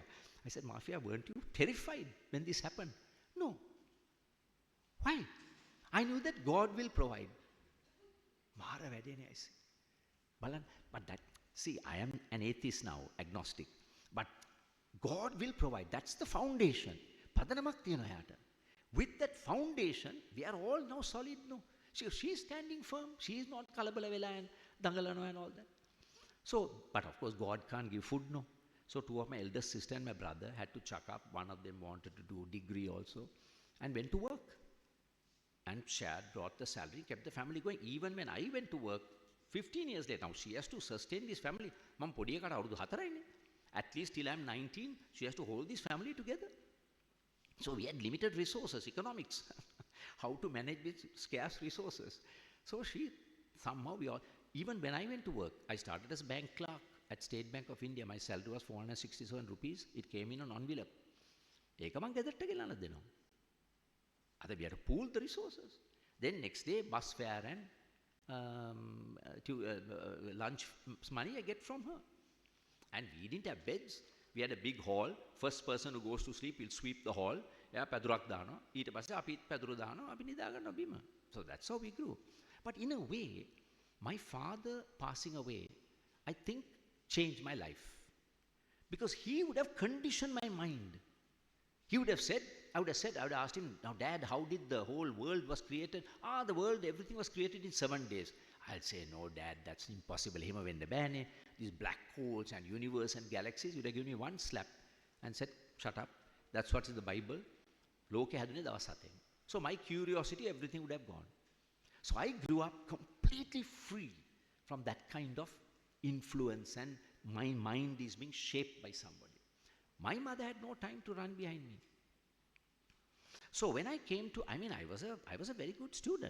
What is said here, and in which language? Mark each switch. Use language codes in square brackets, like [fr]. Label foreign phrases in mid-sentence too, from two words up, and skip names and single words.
[en] I said, Mafia, weren't you terrified when this happened? No. Why? I knew that God will provide. [si] Mara වැඩේනේ [en] I see. Balan, but that, see, I am an atheist now, agnostic. But God will provide. That's the foundation. [si] පදනමක් තියෙනවා යාට. [en] With that foundation, we are all now solid. No, she is standing firm. She is not [si] කලබල වෙලා [en] and දඟලනවා and all that. So, but of course, God can't give food, no. So, two of my eldest sister and my brother had to chuck up. One of them wanted to do degree also, and went to work. And shared, brought the salary, kept the family going. Even when I went to work, 15 years later, now she has to sustain this family. Mum [si] පොඩියා කඩ අවුරුදු 4යිනේ. [en] At least till I'm 19, she has to hold this family together. So we had limited resources, economics, how to manage with scarce resources. So she, somehow we all, even when I went to work, I started as a bank clerk at State Bank of India. My salary was 467 rupees. It came in an envelope. [si] ඒක මං ගෙදරට ගෙනල්ලා දෙනවා. [en] Other we had to pool the resources. Then next day, bus fare and lunch money I get from her. And we didn't have beds. We had a big hall. First person who goes to sleep will sweep the hall. Yeah, [si] පැදුරක් දානවා. ඊට පස්සේ අපි පැදුර දානවා. අපි නිදා ගන්නවා බිම. [en] So that's how we grew. But in a way, my father passing away, I think, changed my life. Because he would have conditioned my mind. He would have said, I would have asked him, now Dad, how did the whole world was created? The world, everything was created in 7 days. I'll say, no Dad, that's impossible. [si] Hima වෙන්න බෑනේ. [en] These black holes and universe and galaxies, you would have given me one slap and said, shut up. That's what's in the Bible. [si] ලෝකෙ හැදුනේ දවස් 7ෙන්. [en] So my curiosity, everything would have gone. So I grew up completely free from that kind of influence, and my mind is being shaped by somebody. My mother had no time to run behind me. So when I came to, I was a very good student.